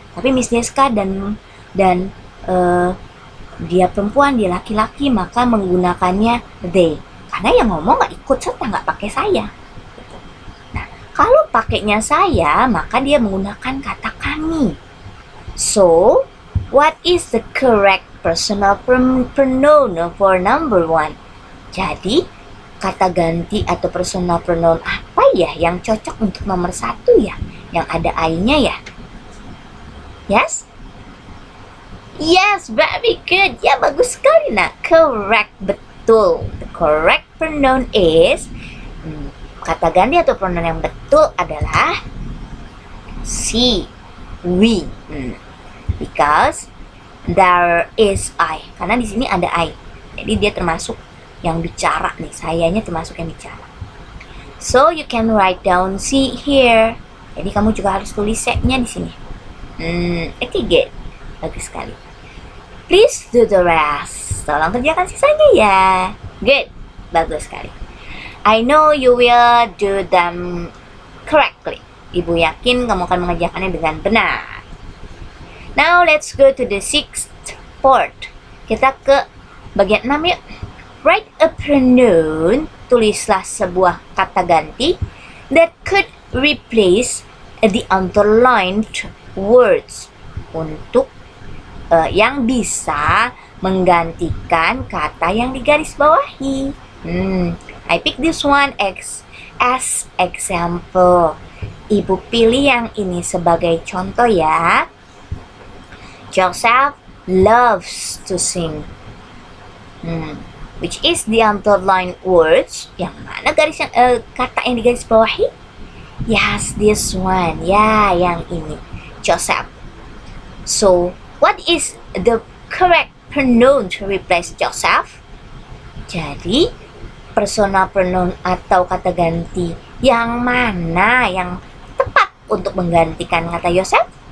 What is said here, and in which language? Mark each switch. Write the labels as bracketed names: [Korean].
[Indonesian] Tapi Miss Deska dan dia perempuan, dia laki-laki, maka menggunakannya they. Karena yang ngomong nggak ikut serta, nggak pakai saya. Nah, kalau pakainya saya, maka dia menggunakan kata kami. [English] So, what is the correct personal pronoun for number 1? [Indonesian] Jadi, kata ganti atau personal pronoun apa ya yang cocok untuk nomor 1 ya? Yang ada I-nya ya? [English] Yes? Yes, very good. [Indonesian] Ya, bagus sekali nak. [English] Correct, [Indonesian] betul. [English] The correct pronoun is, [Indonesian] kata ganti atau pronoun yang betul adalah she, we. [English] Because there is I. [Indonesian] Karena di sini ada I. Jadi dia termasuk yang bicara nih. Sayanya termasuk yang bicara. [English] So you can write down she here. [Indonesian] Jadi kamu juga harus tulis she-nya di sini. [English] Okay, good. [Indonesian] Bagus sekali. [English] Please do the rest. [Indonesian] Tolong kerjakan sisanya ya. [English] Good. [Indonesian] Bagus sekali. [English] I know you will do them correctly. [Indonesian] Ibu yakin kamu akan mengerjakannya dengan benar. [English] Now let's go to the sixth part. [Indonesian] Kita ke Bagian 6 yuk. [English] Write a pronoun, [Indonesian] tulislah sebuah kata ganti [English] that could replace the underlined words, [Indonesian] untuk yang bisa menggantikan kata yang digaris bawahi. [English] I pick this one as example. [Indonesian] Ibu pilih yang ini sebagai contoh ya. [English] Joseph loves to sing. Which is the underlined words? [Indonesian] Yang mana kata yang digaris bawahi? [English] Yes, this one. [Indonesian] Ya, yang ini. [English] Joseph. So, what is the correct pronoun to replace Joseph? [Indonesian] Jadi, personal pronoun atau kata ganti yang mana yang tepat untuk menggantikan kata Joseph?